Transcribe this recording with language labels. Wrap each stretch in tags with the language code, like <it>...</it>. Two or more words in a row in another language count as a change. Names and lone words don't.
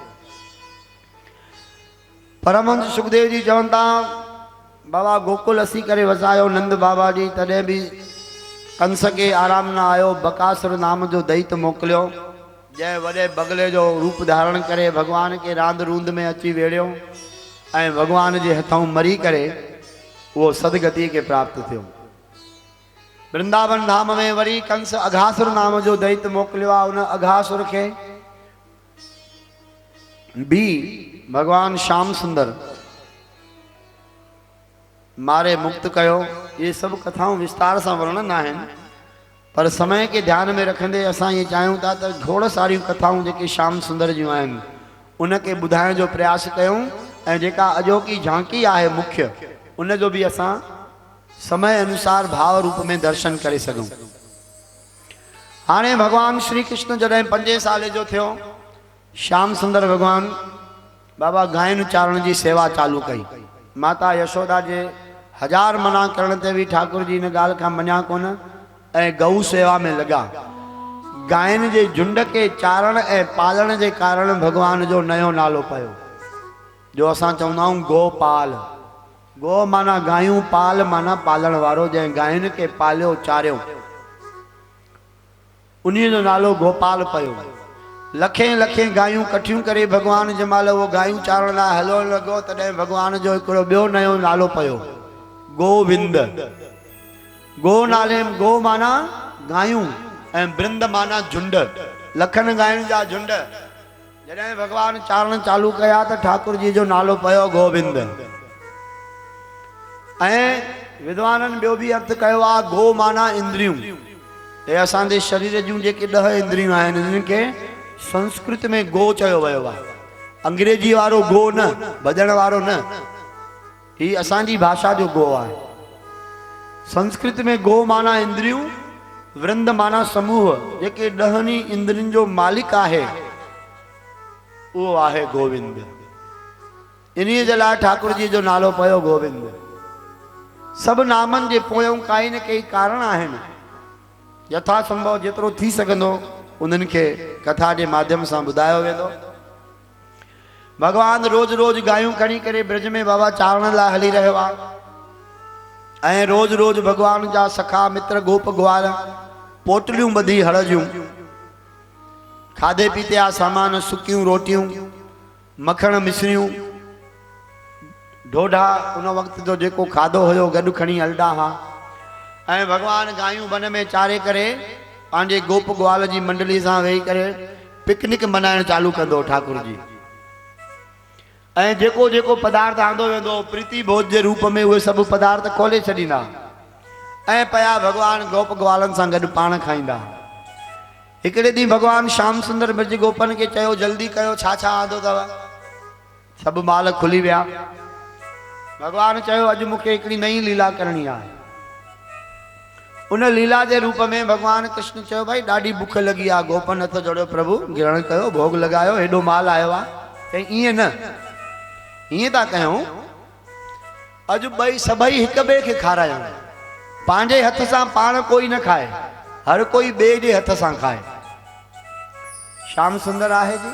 <sd>परमहंस सुखदेव जी चवनि था, बाबा गोकुल असी करे वसायो नंद बाबा जी, तॾहिं बि कंस खे आराम न आयो। बकासुर नाम जो दैत मोकिलियो, जंहिं वॾे बगले जो रूप धारण करे भगवान खे रांदि रूंद में अची वेड़ियो ऐं भगवान जे हथों मरी करे उहो सदगति खे प्राप्त थियो। वृंदावन धाम में वरी कंस अघासुर नाम जो दैत मोकिलियो आहे, उन अघासुर खे बि भगवान श्याम सुंदर मारे मुक्त कयो। ये सब कथाऊं विस्तार सां वर्णन आहिनि, पर समय के ध्यान में रखंदे असां ये चाहियूं था त खोड़ सारियूं कथाऊं जेके श्याम सुंदर जूं आहिनि उनखे ॿुधाइण जो प्रयास कयूं, ऐं जेका अॼोकी झांकी आहे मुख्य उन जो बि असां समय अनुसार भाव रूप में दर्शन करे सघूं। हाणे भगवान श्री कृष्ण जॾहिं 5 साल जो थियो, श्याम सुंदर भगवान बाबा गायन चारण जी सेवा चालू कई। माता यशोदा जे 1000 मना करण ते भी ठाकुर जी इन ॻाल्हि खां मञा कोन ऐं गऊ सेवा में लगा। गायन जे झुंड के चारण ऐं पालण जे कारण भगवान जो नयो नालो पयो, जो असां चवंदा आहियूं गोपाल। गो माना गायूं, पाल माना पालण वारो, जंहिं गायन के पालियो चारियो, उन्हीं जो नालो गोपाल पयो। लखें लखें गायूं कठियूं करे भगवान जंहिंमहिल वो गायूं चारण लाइ हलण लॻो, तॾहिं भगवान जो हिकिड़ो ॿियो नयो नालो पयो, गोविंद। गो नाले गो माना गायूं ऐं वृंद माना झुंड, लखनि गायुनि जा झुंड। जॾहिं भगवान चारण चालू कया त ठाकुर जी जो नालो पयो गोविंद। ऐं विद्वाननि ॿियो बि अर्थ कयो आहे, गो माना इंद्रियूं। हे असांजे शरीर जूं जेके 10 इंद्रियूं आहिनि, इन्हनि खे संस्कृत में गो चयो वियो आहे। अंग्रेजी वारो गो न, भॼण वारो न, ही असांजी भाषा जो गो आहे। संस्कृत में गो माना इंद्रियूं, वृंद माना समूह, जेके 10 इंद्रियुनि जो मालिक आहे उहो आहे गोविंद। इन्हीअ जे लाइ ठाकुर जी जो नालो पयो गोविंद। सभु नामनि जे पोयों काई न कई कारण आहिनि, यथा संभव जेतिरो थी सघंदो उन्हनि खे कथा</sd> <hi>के माध्यम से</hi> <sd>बुधायो वेंदो। भगवान रोज रोज गायूं खणी करे ब्रज में बाबा चारण ला हली रहियो आहे। रोज रोज भगवान जा सखा मित्र गोप ग्वाल पोटलियूं ॿधी हड़ जूं, खाधे पीते आ सामान, सुकियूं रोटियूं, मखण मिश्रियूं, ढोढा, उन वक्त जो जेको खाधो हुयो गॾु खणी हलंदा हा। ऐं भगवान गायूं वन में चारे करे पंहिंजे गोप ग्वाल जी मंडली सां वेही करे पिकनिक मनाइण चालू कंदो ठाकुर जी। ऐं जेको जेको पदार्थ आंदो वेंदो प्रीति भोज जे रूप में उहे सभु पदार्थ खोले छॾींदा ऐं पया भगवान गोप ग्वालनि सां गॾु पाण खाईंदा। हिकिड़े ॾींहुं भगवान श्याम सुंदर ब्रज गोपन खे चयो जल्दी कयो छा छा आंदो अथव। सभु माल खुली विया। भगवान चयो अॼु मूंखे हिकिड़ी नई लीला करणी आहे। उन लीला जे रूप में भगवान कृष्ण चयो भाई ॾाढी बुख लगी आहे, गोपन हथ जोड़ियो प्रभु ग्रहण कयो भोग लगायो, हेॾो माल आयो आहे। चई ईअं न, ईअं था कयूं अॼु ॿई सभई हिक ॿिए खे खारायूं। पंहिंजे हथ सां पाण कोई न खाए, हर कोई ॿिए जे हथ सां खाए। श्याम सुंदर आहे जी।</sd>